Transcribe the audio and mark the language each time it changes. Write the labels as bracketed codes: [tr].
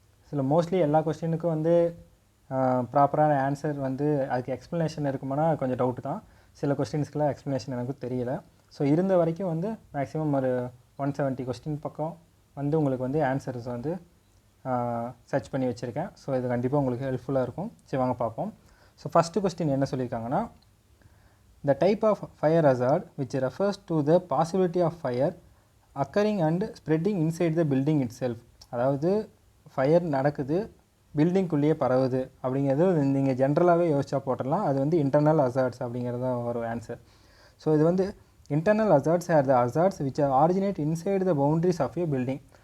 [ta] சில மோஸ்ட்லி எல்லா கொஸ்டினுக்கும் வந்து ப்ராப்பரான ஆன்சர் வந்து அதுக்கு எக்ஸ்ப்ளனேஷன் இருக்குமானா கொஞ்சம் டவுட்டு தான். சில கொஸ்டின்ஸ்க்கெலாம் எக்ஸ்ப்ளனேஷன் எனக்கு தெரியல. ஸோ இருந்த வரைக்கும் வந்து மேக்ஸிமம் ஒரு 170 கொஸ்டின் பக்கம் வந்து உங்களுக்கு வந்து ஆன்சர்ஸ் வந்து சர்ச் பண்ணி வச்சுருக்கேன். ஸோ இது கண்டிப்பாக உங்களுக்கு ஹெல்ப்ஃபுல்லாக இருக்கும். சரி வாங்க பார்ப்போம். ஸோ ஃபஸ்ட்டு கொஸ்டின் என்ன சொல்லியிருக்காங்கன்னா, [en] the type of fire hazard which refers to the possibility of fire occurring and spreading inside the building itself. [ta] அதாவது ஃபயர் நடக்குது, பில்டிங்குள்ளேயே பரவுது அப்படிங்கிறது நீங்கள் ஜென்ரலாகவே யோசிச்சா போட்டுடலாம். அது வந்து இன்டர்னல் ஹசார்ட்ஸ் அப்படிங்கிறது தான் ஒரு ஆன்சர். ஸோ இது வந்து [en] Internal hazards are the hazards which originate inside the boundaries of a building.